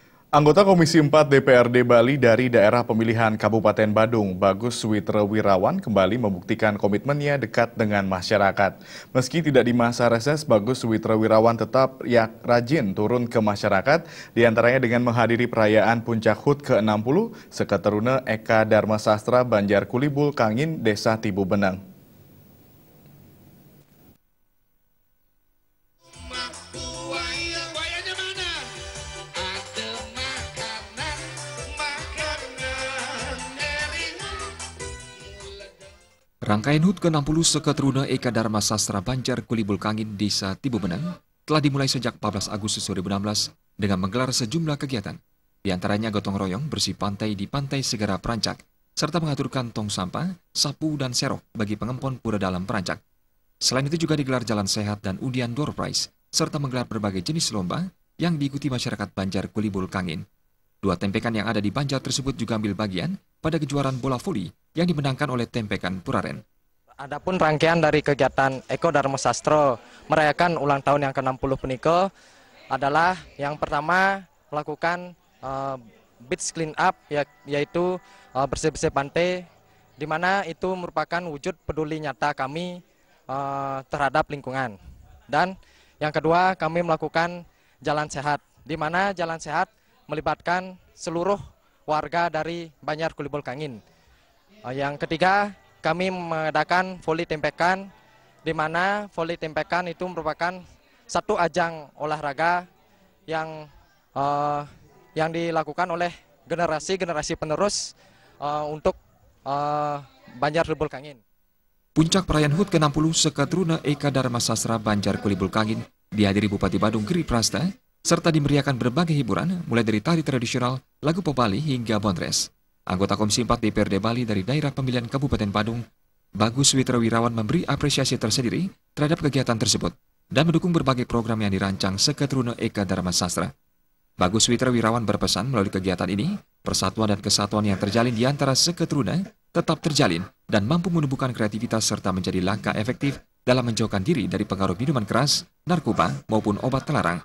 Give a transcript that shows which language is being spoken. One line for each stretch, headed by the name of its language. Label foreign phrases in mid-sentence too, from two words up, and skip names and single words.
Indonesian: Anggota Komisi 4 DPRD Bali dari daerah pemilihan Kabupaten Badung, Bagus Witrawirawan, kembali membuktikan komitmennya dekat dengan masyarakat. Meski tidak di masa reses, Bagus Witrawirawan tetap rajin turun ke masyarakat, diantaranya dengan menghadiri perayaan Puncak HUT ke-60, Seketeruna Eka Dharma Sastra Banjar Kulibul Kangin, Desa Tibu Benang. Rangkaian HUT ke-60 Seketeruna Eka Dharma Sastra Banjar Kulibul Kangin, Desa Tibu Benang telah dimulai sejak 14 Agustus 2016 dengan menggelar sejumlah kegiatan. Di antaranya gotong royong bersih pantai di Pantai Segara Perancak, serta mengaturkan tong sampah, sapu, dan serok bagi pengempon pura dalam Perancak. Selain itu juga digelar jalan sehat dan undian
English: door prize,
Indonesian: serta menggelar berbagai jenis lomba yang diikuti masyarakat Banjar Kulibul Kangin. 2 tempekan yang ada di Banjar tersebut juga ambil bagian pada kejuaraan bola voli yang dimenangkan oleh Tempekan Puraren. Adapun rangkaian dari kegiatan Eko Dharma Sastra merayakan ulang tahun yang ke-60 peniko adalah yang pertama melakukan
English: beach clean up,
Indonesian: yaitu bersih-bersih pantai, di mana itu merupakan wujud peduli nyata kami terhadap lingkungan. Dan yang kedua, kami melakukan jalan sehat, di mana jalan sehat melibatkan seluruh warga dari Banjar Kulibul Kangin. Yang ketiga, kami mengadakan voli tempekan, di mana voli tempekan itu merupakan satu ajang olahraga yang dilakukan oleh generasi penerus untuk Banjar Kulibul Kangin. Puncak perayaan HUT ke-60 Seketeruna Eka Dharma Sastra Banjar Kulibul Kangin dihadiri Bupati Badung Giri Prasta, serta dimeriahkan berbagai hiburan mulai dari tari tradisional, lagu pop Bali hingga bondres. Anggota Komisi 4 DPRD Bali dari daerah pemilihan Kabupaten Badung, Bagus Witrawirawan, memberi apresiasi tersendiri terhadap kegiatan tersebut dan mendukung berbagai program yang dirancang Seketeruna Eka Dharma Sastra. Bagus Witrawirawan berpesan melalui kegiatan ini, persatuan dan kesatuan yang terjalin di antara Seketeruna tetap terjalin dan mampu menumbuhkan kreativitas serta menjadi langkah efektif dalam menjauhkan diri dari pengaruh minuman keras, narkoba maupun obat terlarang.